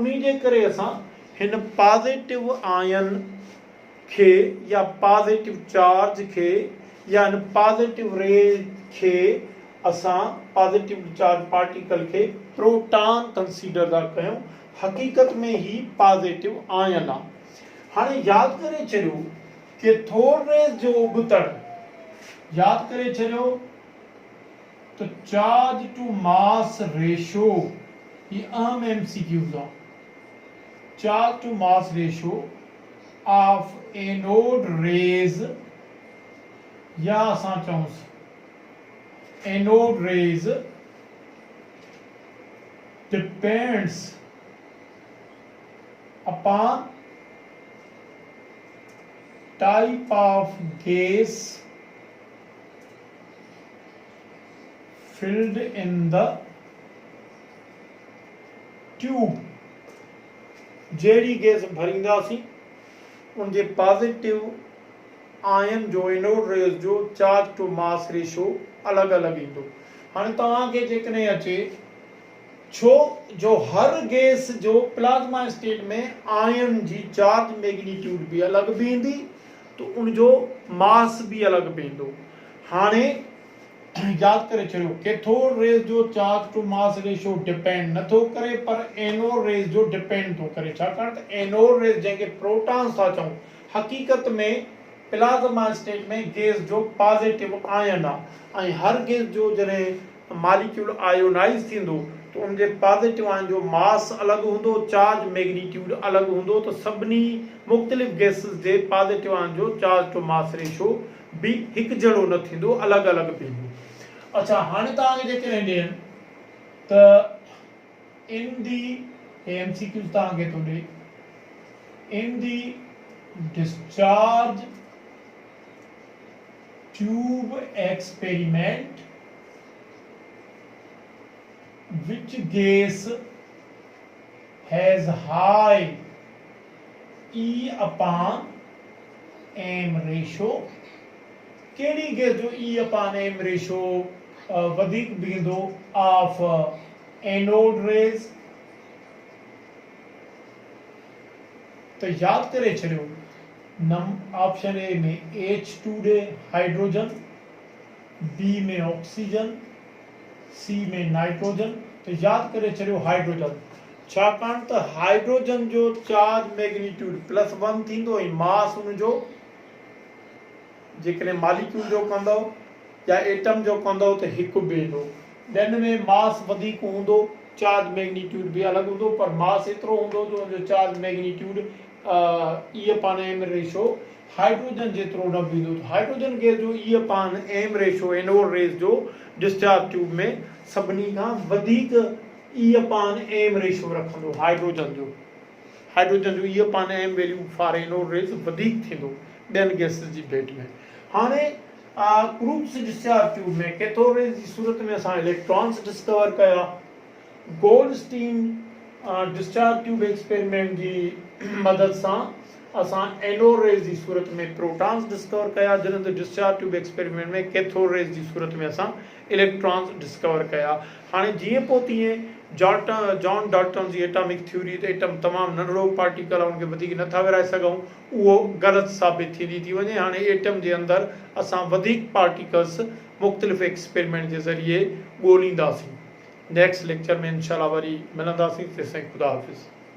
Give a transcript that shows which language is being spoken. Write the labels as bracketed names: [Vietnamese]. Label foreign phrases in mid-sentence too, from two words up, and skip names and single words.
[Sindhi] उन्ही जे करे असां हिन [English] positive ion [Sindhi] खे या [English] positive charge [Sindhi] खे या हिन [English] positive ray [Sindhi] खे असां [English] positive charge particle [Sindhi] खे [English] proton consider [Sindhi] था कयूं, हक़ीक़त में ही [English] positive ion [Sindhi] आहे। हाणे यादि करे छॾियो [English] cathode rays [Sindhi] जो उबतड़, यादि करे छॾियो त [English] charge to mass ratio, [Sindhi] ये अहम MCQs आहे। [English] charge to mass ratio of anode rays [Sindhi] या असां चऊं [English] anode rays depends upon type of gas filled in the tube। [Sindhi] जहिड़ी गैस भरींदासीं उनजे [English] positive ion [Sindhi] जो [English] anode rays [Sindhi] जो [English] charge to mass ratio [Sindhi] अलॻि अलॻि ईंदो। हाणे तव्हांखे जेकॾहिं अचे छो जो हर गैस जो [English] plasma state [Sindhi] में आयन जी [English] charge magnitude [Sindhi] भी अलॻि भी ईंदी, तो उनजो मास भी अलॻि भी ईंदो। हाणे यादि करे छॾियो [English] cathode rays [Sindhi] जो [English] charge to mass ratio depend [Sindhi] नथो करे, पर [English] anode rays [Sindhi] जो डिपेंड थो करे। छाकाणि त [English] anode rays [Sindhi] जंहिंखे प्रोटॉन्स था चऊं, हक़ीक़त में [English] plasma state [Sindhi] में गैस जो [English] positive ion [Sindhi] आहे। ऐं हर गैस जो जॾहिं [English] molecule ionize [Sindhi] थींदो तो उनजे [English] positive ion [Sindhi] जो मास अलॻि हूंदो, [English] charge magnitude [Sindhi] अलॻि हूंदो, तो सभिनी मुख़्तलिफ़ गैसिस जे [English] positive ion [Sindhi] जो [English] charge to mass ratio [Sindhi] भी हिकु जहिड़ो न थींदो, अलॻि अलॻि भी हूंदो। अच्छा, हाणे तव्हांखे जेकॾहिं ॾियनि त इन दी MCQ तव्हांखे थो ॾे, इन दी डिस्चार्ज [English] tube experiment which gas has high E upon M ratio, [Sindhi] केड़ी गैस जो [English] E upon M ratio [Sindhi] वधिक बींदो [English] of anode rays. [Sindhi] तो याद करे छड़ियो [English] option A [Sindhi] में H2 ॾे हाइड्रोजन, बी में ऑक्सीजन, सी में नाइट्रोजन। तो याद करे छड़ियो हाइड्रोजन, छाकाणि त हाइड्रोजन जो [English] charge magnitude [Sindhi] +1 थींदो ऐं मास उनजो जेकॾहिं मॉलिक्यूल जो कंदो या एटम जो कंदो त हिकु बीहंदो। ॿियनि में मास वधीक हूंदो, [English] charge magnitude [Sindhi] भी अलॻि हूंदो, पर मास एतिरो हूंदो जो उनजो [English] charge magnitude E upon M ratio [Sindhi] हाइड्रोजन जेतिरो न बींदो। हाइड्रोजन गैस जो [English] E upon M ratio anode rays [Sindhi] जो [English] discharge tube [Sindhi] में सभिनी खां वधीक [English] E upon M ratio [Sindhi] रखंदो हाइड्रोजन जो। हाइड्रोजन जो [English] E upon M value for anode rays [Sindhi] वधीक थींदो ॿियनि गैसिस जी भेट में। हाणे क्रूप्स [English] discharge tube [Sindhi] में [English] cathode rays [Sindhi] जी सूरत में असां [English] electrons discover [Sindhi] कया। गोल्डस्टीन [English] discharge tube experiment [Sindhi] जी मदद सां असां [English] anode rays [Sindhi] जी सूरत में [English] protons discover [Sindhi] कया, जॾहिं त [English] discharge tube experiment [Sindhi] में [English] cathode rays [Sindhi] जी सूरत में असां [English] electrons discover [Sindhi] कया। हाणे जीअं पोइ तीअं जॉन डाल्टन जी [English] atomic theory [Sindhi] त एटम तमामु नंढड़ो पार्टिकल आहे, उनखे वधीक नथा विराए सघूं, उहो ग़लति साबित थींदी थी वञे। हाणे एटम जे अंदरि असां वधीक पार्टिकल्स मुख़्तलिफ़ एक्सपेरिमेंट जे ज़रिए ॻोल्हींदासीं। [English] next lecture [Sindhi] में इंशाल्लाह वरी मिलंदासीं। तेसिताईं ख़ुदा हाफ़िज़।